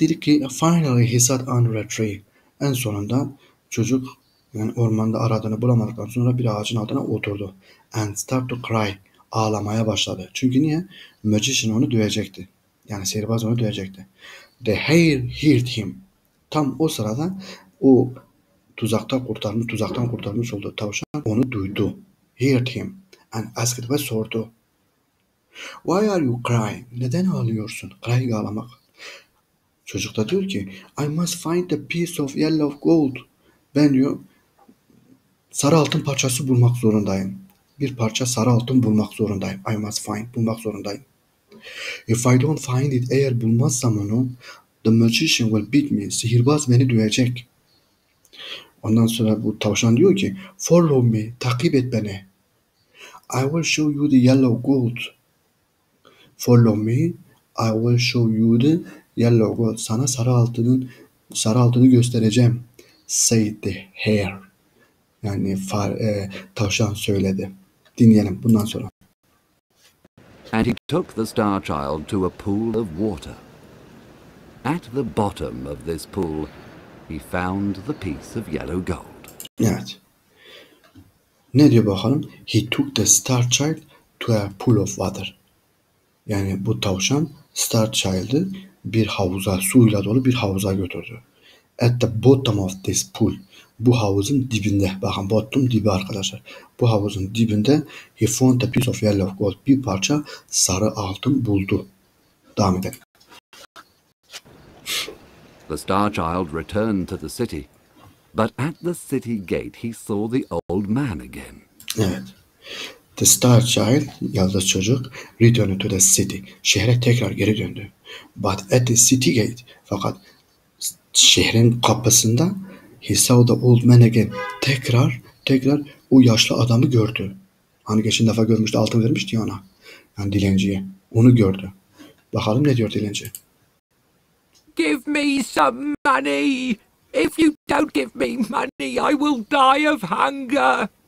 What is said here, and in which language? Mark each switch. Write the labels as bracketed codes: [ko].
[tr] Dedik ki [en] finally he sat under a tree. [tr] En sonunda çocuk yani ormanda aradığını bulamadıktan sonra bir ağacın altına oturdu. [en] And start to cry. [tr] Ağlamaya başladı. Çünkü niye? Magician onu dövecekti. Yani sihirbaz onu dövecekti. [en] The hare heard him. [tr] Tam o sırada o tuzaktan kurtarmış olduğu tavşan onu duydu. [en] Heard him. And asked [tr] ve sordu. [en] Why are you crying? [tr] Neden ağlıyorsun? [en] Crying ağlamak. [tr] Çocuk da diyor ki [en] I must find a piece of yellow gold. [tr] Ben diyor sarı altın parçası bulmak zorundayım. Bir parça sarı altın bulmak zorundayım. I must find. Bulmak zorundayım. If I don't find it, eğer bulmazsam onu, the magician will beat me. Sihirbaz beni dövecek. Ondan sonra bu tavşan diyor ki [en] follow me. [tr] Takip et beni. [en] I will show you the yellow gold. Follow me. I will show you the yellow gold. [tr] Sana sarı altını göstereceğim. [en] Said the hare. [tr] Yani tavşan söyledi. Dinleyelim bundan sonra. [en] And he took the Star Child to a pool of water. At the bottom of this pool, he found the piece of yellow gold. [tr] Evet. Ne diyor bakalım? [en] He took the Star Child to a pool of water. [tr] Yani bu tavşan Star Child'ı bir havuza, suyla dolu bir havuza götürdü. [en] At the bottom of this pool. [tr] Bu havuzun dibinde. Bakın bottom dibi arkadaşlar. Bu havuzun dibinde [en] he found a piece of yellow gold. [tr] Bir parça sarı altın buldu. Devam edelim. [en] The Star Child returned to the city, but at the city gate he saw the old man again. Evet. The Star Child, [tr] yıldız çocuk, [en] returned to the city. [tr] Şehre tekrar geri döndü. [en] But at the city gate. [tr] Fakat şehrin kapısında [en] he saw the old man again. [tr] Tekrar o yaşlı adamı gördü. Hani geçen defa görmüştü, altın vermişti ya ona. Yani dilenciye. Onu gördü. Bakalım ne diyor dilenci. [en] Give me some money. If you don't give me money, I will die of hunger,